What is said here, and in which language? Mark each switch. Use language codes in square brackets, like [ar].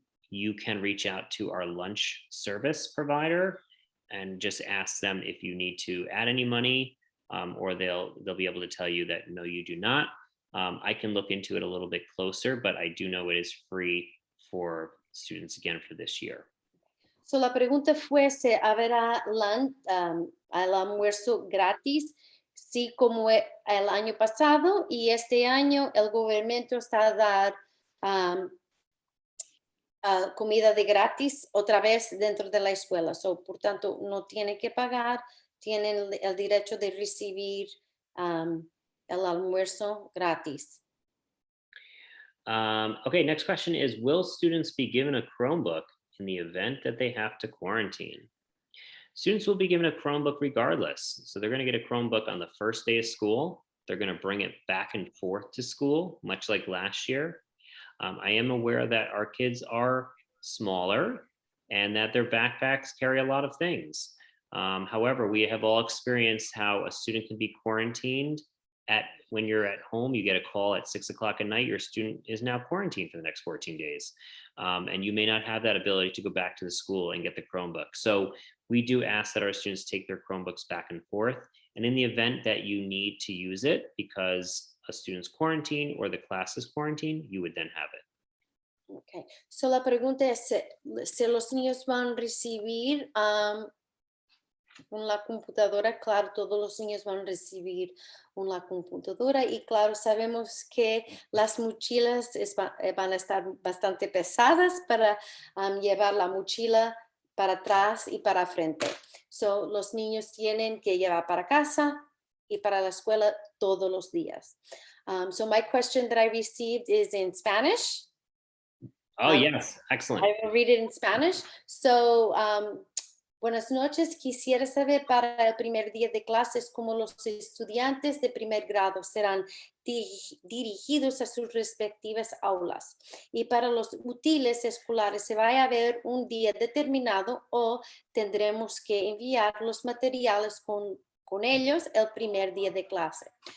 [en] You can reach out to our lunch service provider and just ask them if you need to add any money, or they'll be able to tell you that no, you do not. I can look into it a little bit closer, but I do know it is free for students again for this year. [es] So, la pregunta fue si habrá el almuerzo gratis, sí, como el año pasado, y este año el gobierno está a dar comida de gratis otra vez dentro de la escuela. So, por tanto, no tiene que pagar, tienen el derecho de recibir el almuerzo gratis. [en] Okay, next question is, will students be given a Chromebook in the event that they have to quarantine? Students will be given a Chromebook regardless. So they're going to get a Chromebook on the first day of school. They're going to bring it back and forth to school, much like last year. I am aware that our kids are smaller and that their backpacks carry a lot of things. However, we have all experienced how a student can be quarantined when you're at home. You get a call at 6 o'clock at night, your student is now quarantined for the next 14 days. And you may not have that ability to go back to the school and get the Chromebook. So we do ask that our students take their Chromebooks back and forth. And in the event that you need to use it because a student's quarantined or the class is quarantined, you would then have it. Okay. [es] So la pregunta es si los niños van a recibir una computadora. Claro, todos los niños van a recibir una computadora y claro, sabemos que las mochilas van a estar bastante pesadas para llevar la mochila para atrás y para frente. So, los niños tienen que llevar para casa y para la escuela todos los días. [en] So my question that I received is in Spanish. Oh, yes. Excellent. I will read it in Spanish. [es] So, buenas noches. Quisiera saber para el primer día de clases cómo los estudiantes de primer grado serán dirigidos a sus respectivas aulas. Y para los útiles escolares, ¿se va a haber un día determinado o tendremos que enviar los materiales con ellos el primer día de clase?